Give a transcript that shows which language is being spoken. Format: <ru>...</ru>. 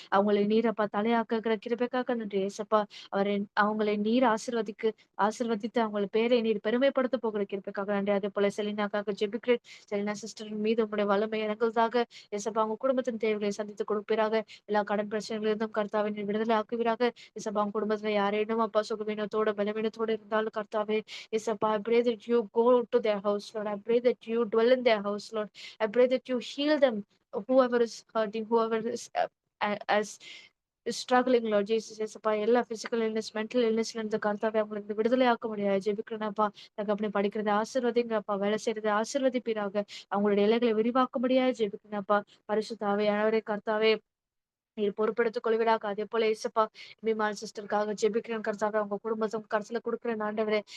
<ta>அவங்களை நீரப்பா தலையாக்குகிற கிருபைக்காக நன்றி ஏசப்பா. அவங்களை நீர் ஆசீர்வதித்து அவங்களை பேரை நீர் பெருமைப்படுத்த போகிற கிருபைக்காக நன்றி. அதே போல செலினாக்காக ஜெபிக்கிறேன். செலினா சிஸ்டரின் மீது உங்களுடைய வல்லமை இறங்குவதாக. ஏசப்பா அவங்க குடும்பத்தின் தேவைகளை சந்தித்து கொடுப்பீராக. எல்லா கடன் பிரச்சனைகளிலிருந்தும் கர்த்தாவை நீர் விடுதலை ஆக்குவீராக. ஏசப்பா அவங்க குடும்பத்துல யாரேனும் அப்பா சுகவீனத்தோட பலவீனத்தோட இருந்தாலும் கர்த்தாவே இசப்பா,</ta> <en>I pray that you go to their house, Lord. I pray that you dwell in their house, Lord. I pray that you heal them, whoever is hurting, whoever is as struggling, Lord Jesus.</en> <ta>இயேசுப்பா, எல்லா</ta> <en>physical illness, mental illness</en> <ta>ல இருந்து கர்த்தாவே அவங்களுக்கு விடுதலையாக்க முடியாது ஜெபிக்கிறேனப்பா. தகப்பனே, படிக்கிறதை ஆசீர்வதிங்கப்பா, வேலை செய்யறதை ஆசீர்வதிப்பீராக, அவங்களுடைய எல்லைகளை விரிவாக்க முடியாது ஜெபிக்கிறேனப்பா. பரிசுத்த ஆவியானவரே கர்த்தாவே, நீர் பொறுப்பெடுத்துக் கொள்வீராக. அதே போல ஏசப்பா, மீமான் சிஸ்டருக்காக ஜெபிக்கிறேன் கர்த்தாவே, அவங்க குடும்பத்தை உங்க கருத்துல கொடுக்குறேன் ஆண்டவரே.</ta>